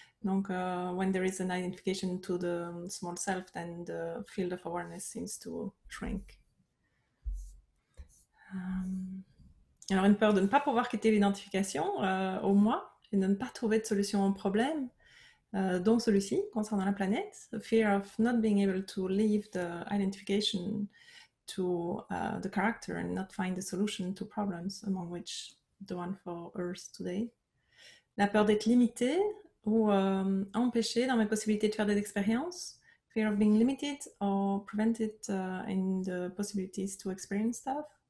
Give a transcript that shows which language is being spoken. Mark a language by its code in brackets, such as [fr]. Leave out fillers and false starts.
[fr] Donc, [en] when there is an identification to the small self, then the field of awareness seems to shrink. [fr] Alors, une peur de ne pas pouvoir quitter l'identification au moi et de ne pas trouver de solution au problème, dont celui-ci concernant la planète. [en] The fear of not being able to leave the identification to the character and not find a solution to problems, among which the one for Earth today. [fr] La peur d'être limité ou empêché dans mes possibilités de faire des expériences. [en] Fear of being limited or prevented in the possibilities to experience stuff.